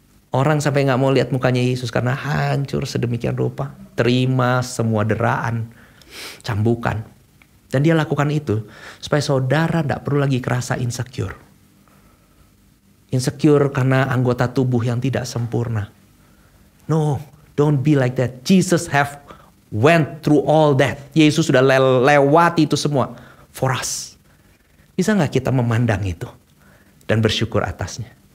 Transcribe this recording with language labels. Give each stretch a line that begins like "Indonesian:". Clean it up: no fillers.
Indonesian: Orang sampai gak mau lihat mukanya Yesus karena hancur sedemikian rupa. Terima semua deraan, cambukan. Dan dia lakukan itu supaya saudara gak perlu lagi kerasa insecure. Insecure karena anggota tubuh yang tidak sempurna.
English: No, don't be like that. Jesus have went through all that.
Indonesian: Yesus sudah lewati itu semua
English: for us.
Indonesian: Bisa gak kita memandang itu dan bersyukur atasnya?